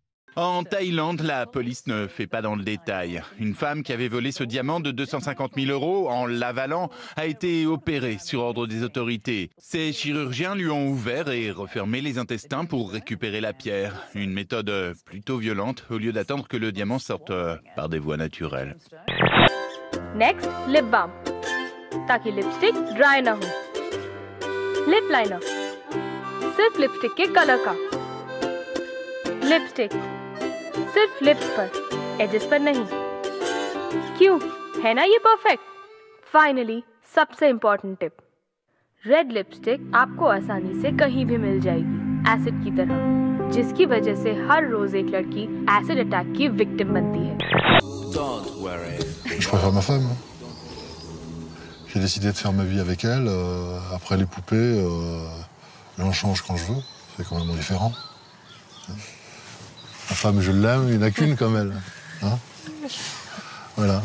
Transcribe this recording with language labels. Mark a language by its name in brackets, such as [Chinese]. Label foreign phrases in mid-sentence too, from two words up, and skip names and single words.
[French] En Thaïlande, la police ne fait pas dans le détail. Une femme qui avait volé ce diamant de 250 000 € en l'avalant a été opérée sur ordre des autorités. Ses chirurgiens lui ont ouvert et refermé les intestins pour récupérer la pierre. Une méthode plutôt violente au lieu d'attendre que le diamant sorte par des voies naturelles. [English] Next, lip balm, [Hindi] ताकि [English] lipstick dry [Hindi] ना हो. [English] Lip liner, [Hindi] सिर्फ लिपस्टिक के कलर का. लिपस्टिक सिर्फ लिप्स पर, एजेस पर नहीं. क्यों? है ना ये परफेक्ट? फाइनली सबसे [English] important tip. red lipstick [Hindi] आपको आसानी से कहीं भी मिल जाएगी, एसिड की तरह, जिसकी वजह से हर रोज एक लड़की [English] acid attack [Hindi] की विक्टिम बनती है. [French] Je préfère ma femme. J'ai décidé de faire ma vie avec elle. Après les poupées, j'en change quand je veux. C'est quand même différent. Ma femme, je l'aime, il n'y en a qu'une comme elle. Hein, voilà.